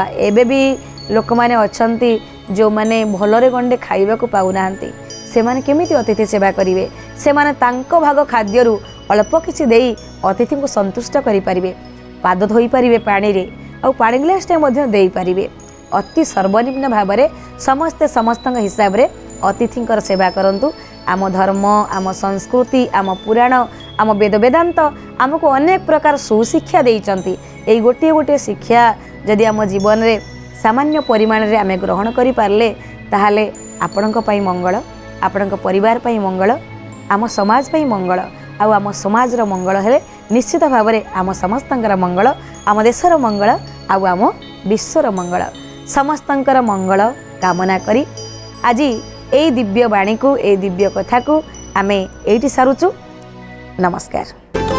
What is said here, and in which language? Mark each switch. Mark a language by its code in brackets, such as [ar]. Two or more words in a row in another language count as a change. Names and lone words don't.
[or] ଏବେ ଭି ଲୋକ ମାନେ ଅଛନ୍ତି ଜୋ ମାନେ ଭଲରେ ଗଣ୍ଡେ ଖାଇବା କୋ ପାଉନାନ୍ତି ସେ ମାନେ କେମିତି ଅତିଥି ସେବା କରିବେ ସେ ମାନେ ତାଙ୍କୋ ଭାଗ ଖାଦ୍ୟରୁ ଅଳ୍ପ କିଛି ଦେଇ ଅତିଥି କୋ ସନ୍ତୁଷ୍ଟ କରି ପରିବେ ପାଦ ଧୋଇ ପରିବେ ପାଣି ରେ ଆଉ ପାଣି ଗ୍ଲାସଟେ ମଧ୍ୟ ଦେଇ ପରିବେ। ଅତି ସର୍ବନିମ୍ନ ଭାବ ମେଁ ସମସ୍ତେ ସମସ୍ତ ହିସାବ ରେ ଅତିଥିଙ୍କର ସେବା କରନ୍ତୁ। ଆମ ଧର୍ମ ଆମ ସଂସ୍କୃତି ଆମ ପୁରାଣ ଆମ ବେଦ ବେଦାନ୍ତ ଆମକୋ ଅନେକ ପ୍ରକାର ସୁଶିକ୍ଷା ଦେଇଛନ୍ତି। ଏଇ ଗୋଟେ ଗୋଟେ ଶିକ୍ଷା ଯଦି ଆମ ଜୀବନ ରେ ସାମାନ୍ୟ ପରିମାଣ ରେ ଆମେ ଗ୍ରହଣ କରି ପାରଲେ ତାହାଲେ ଆପଣକ ପଇ ମଙ୍ଗଳ ଆପଣକ ପରିବାର ପଇ ମଙ୍ଗଳ ଆମ ସମାଜ ପଇ ମଙ୍ଗଳ ଆଉ ଆମ ସମାଜର ମଙ୍ଗଳ ହେଲେ ନିଶ୍ଚିତ ଭାବ ମେଁ ଆମ ସମସ୍ତଙ୍କର ମଙ୍ଗଳ ଆମ ଦେଶର ମଙ୍ଗଳ ଆଉ ଆମ ବିଶ୍ୱର ମଙ୍ଗଳ ସମସ୍ତଙ୍କର ମଙ୍ଗଳ କାମନା କରୀ ଆଜ ଏ ଦିବ୍ୟ ବାଣୀ କୋ ଏ ଦିବ୍ୟ କଥା କୋ ଆମେ ଏଠି ସାରୁଛୁ। ନମସ୍କାର।